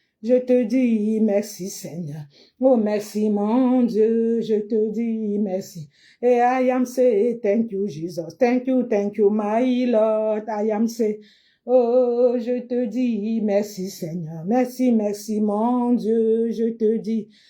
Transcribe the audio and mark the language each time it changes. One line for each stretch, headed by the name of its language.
French: Je te dis merci Seigneur, oh merci mon Dieu, je te dis merci.
English: Et I am say thank you Jesus, thank you my Lord, I am say.
French: Oh, je te dis merci Seigneur, merci mon Dieu, je te dis.